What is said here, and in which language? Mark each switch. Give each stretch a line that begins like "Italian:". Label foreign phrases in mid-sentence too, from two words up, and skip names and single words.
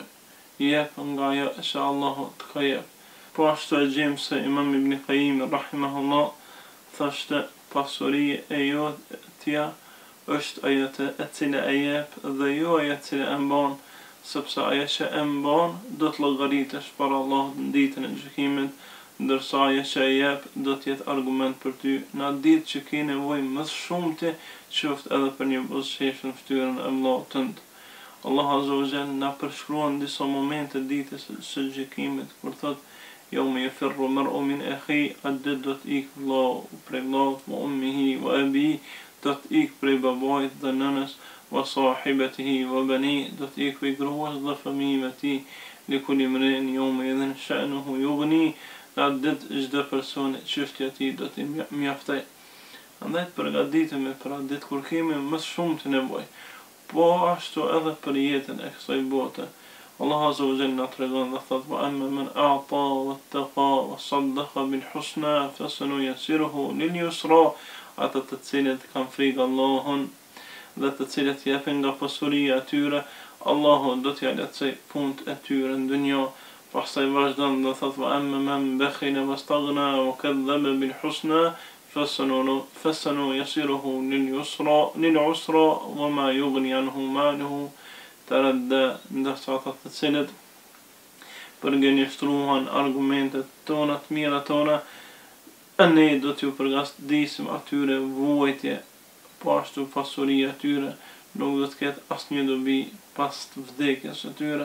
Albanian: Jep nga ajo që Allahu të ka jep. Po ashtu e gjejmë se Imam Ibn Qayyim rahimahullah thoshte: pasuria e jotja është ajo e cila e jep dhe jo ajo e cila e mban, sepse ajo që e mban do të llogaritesh para Allahut në ditën e gjykimit, ndërsa ajo që e jep do të jetë argument për ty në atë ditë që ke nevojë më shumë ti, qoftë edhe për një buzëqeshje në fytyrën e vllaut tënd. Allahu
Arabic: عز وجل
Albanian: na përshkruan disa momente ditës së gjykimit kur thot:
Arabic: "يوم يفر المرء من أخيه",
Albanian: atë ditë do të ikë vllau prej vllaut,
Arabic: وأمه وأبيه,
Albanian: do të ikë prej babait dhe nënës,
Arabic: وصاحبته وبنيه,
Albanian: do të ikë prej gruas dhe fëmijëve të tij,
Arabic: لكل امرئ يومئذ شأنه يغنيه,
Albanian: në atë ditë çdo personi çështja e tij do t'i mjaftoj. Andaj të përgatitemi për atë ditë kur kemi më shumë të nevojë. Po ashtu edhe për jetën e kësaj bote. Allah
Arabic: عز وجل
Albanian: na tregon dhe thot:
Arabic: "وأما من أعطى واتقى وصدق بالحسنى فسنيسره لليسرى",
Albanian: ata të cilët kanë frikë Allahun dhe të cilët japin nga pasuria e tyre, Allahu do t'ja lehtësoj punët e tyre në dunjë. Pastaj vazhdon dhe thot:
Arabic: "وأما من بخل واستغنى وكذب بالحسنى فسنيسره للعسرى وما يغني عنه ماله",
Albanian: ndërsa ata të cilët përgënjështruan argumentet tona të mira tona, e ne do t'ju përgatisim atyre vuajtje, po ashtu pasuria e tyre nuk do të ketë asnjë dobi pas të vdekjes së tyre.